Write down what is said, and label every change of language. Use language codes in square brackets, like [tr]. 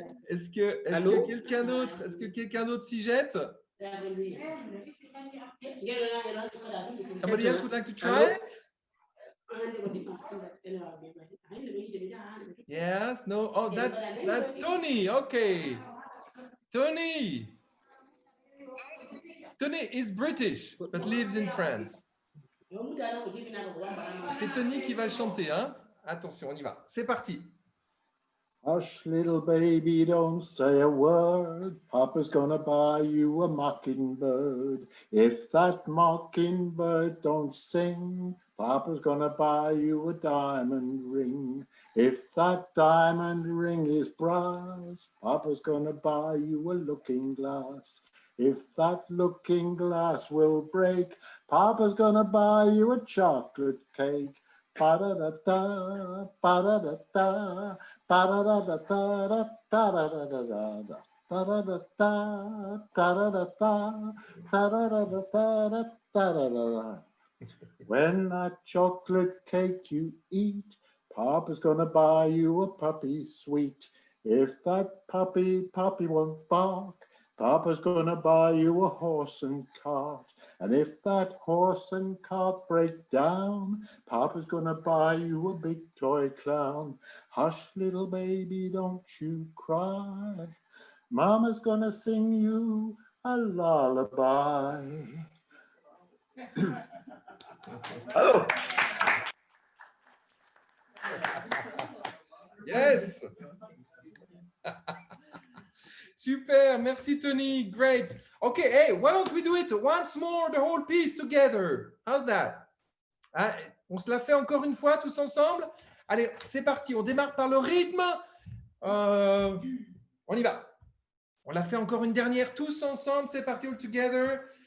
[fr] Est-ce que quelqu'un d'autre s'y jette? [en] Somebody else would like to try it? Yes, no. Oh, that's Tony. Okay. Tony. Tony is British, but lives in France. [fr] C'est Tony qui va chanter, hein? Attention, on y va. C'est parti. [en] Hush, little baby, don't say a word. Papa's gonna buy you a mockingbird. If that mockingbird don't sing, Papa's gonna buy you a diamond ring. If that diamond ring is brass, Papa's gonna buy you a looking glass. If that looking glass will break, Papa's gonna buy you a chocolate cake. Ba-da-da-da, ba-da-da-da, ba-da-da-da-da, da-da-da-da-da, da-da-da-da, da-da-da-da, da-da-da-da-da, da-da-da-da. When that chocolate cake you eat, Papa's gonna buy you a puppy sweet. If that puppy won't bark, Papa's gonna buy you a horse and cart. And if that horse and cart break down, Papa's gonna buy you a big toy clown. Hush, little baby, don't you cry. Mama's gonna sing you a lullaby. Oh. Yes. [fr] Super, merci Tony, [en] great. Okay, hey, why don't we do it once more, the whole piece together? How's that? [fr] Hein, on se la fait encore une fois tous ensemble? Allez, c'est parti, on démarre par le rythme. On y va. On la fait encore une dernière tous ensemble, c'est parti, [en] all together.